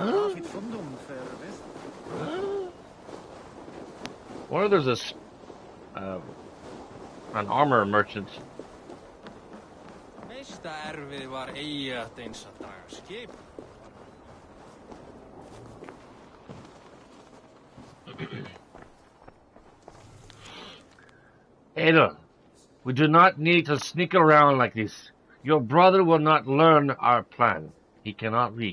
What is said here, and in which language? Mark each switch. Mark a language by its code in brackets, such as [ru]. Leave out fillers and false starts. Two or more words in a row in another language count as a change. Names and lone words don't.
[en] Wonder there's an armor merchant. [is] Meista erfið var eigi að eins að draga skip. [en] Ada, we do not need to sneak around like this. Your brother will not learn our plan. He cannot read.